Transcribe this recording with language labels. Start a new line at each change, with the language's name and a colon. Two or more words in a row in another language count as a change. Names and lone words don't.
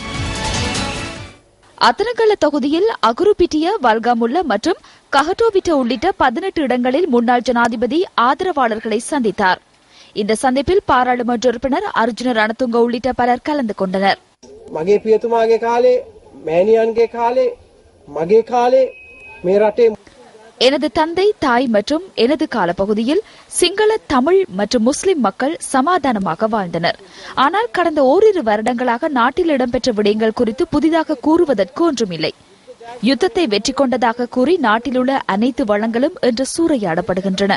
Tamil: அத்தனகல தொகுதியில் அகுருபிட்டிய, வல்காமுல்ல மற்றும் கஹட்டோபிட்ட உள்ளிட்ட 18 இடங்களில் முன்னாள் ஜனாதிபதி ஆதரவாளர்களை சந்தித்தார். இந்த சந்திப்பில் பாராளுமன்ற உறுப்பினர் அர்ஜுன ரணதுங்க உள்ளிட்ட பலர் கலந்து கொண்டனர்.
Sinhala: මගේ පියතුමාගේ කාලේ මෑණියන්ගේ කාලේ මගේ කාලේ මේ රටේ
Tamil: எனது தந்தை, தாய் மற்றும் எனது காலப்பகுதியில் சிங்கள, தமிழ் மற்றும் முஸ்லிம் மக்கள் சமாதானமாக வாழ்ந்தனர். ஆனால் கடந்த ஓரிரு வருடங்களாக நாட்டில் இடம்பெற்ற விடயங்கள் குறித்து புதிதாக கூறுவதற்கு ஒன்றுமில்லை. யுத்தத்தை வெற்றி கொண்டதாக கூறி நாட்டில் உள்ள அனைத்து வளங்களும் இன்று சூறையாடப்படுகின்றன.